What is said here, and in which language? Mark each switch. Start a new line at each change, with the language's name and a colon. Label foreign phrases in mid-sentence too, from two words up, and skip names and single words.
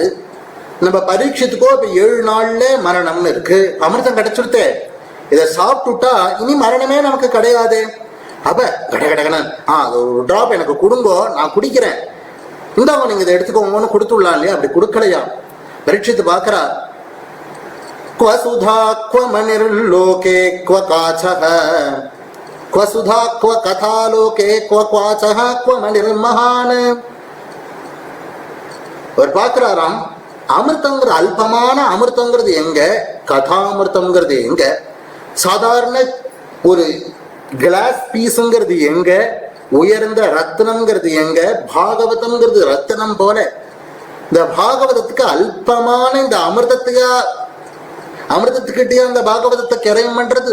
Tamil: நம்ம பரீட்சத்துக்கோ இப்ப 7 நாள்ல மரணம்னு இருக்கு, அமிர்தம் கிடைச்சிருத்தே, இதை சாப்பிட்டுட்டா இனி மரணமே நமக்கு கிடையாது. அப்ப கடகடகன அது ஒரு டிராப் எனக்கு கொடுங்கோ, நான் குடிக்கிறேன், இந்தாங்க நீங்க இதை எடுத்துக்கோங்கன்னு கொடுத்துடலாம் இல்லையா? அப்படி கொடுக்கலையா? பரீட்சித்து பாக்குறா.
Sanskrit: क्व सुधा क्व मणिर्लोके क्व काचः, क्व सुधा क्व कथा लोके क्व क्वाचः क्व मणिर्महान.
Tamil: அவர் பார்க்கிறாராம், அமிர்தங்கிற அல்பமான அமிர்தங்கிறது எங்க, கதாமிர்தங்கிறது எங்க, சாதாரண ஒரு கிளாஸ் பீஸுங்கிறது எங்க, உயர்ந்த ரத்னம்ங்கிறது எங்க, பாகவதம்ங்கிறது ரத்னம் போல இந்த பாகவதத்துக்கு அல்பமான இந்த அமிர்தத்துக்கிட்டே அந்த பாகவதத்தை கிரையம் பண்றது.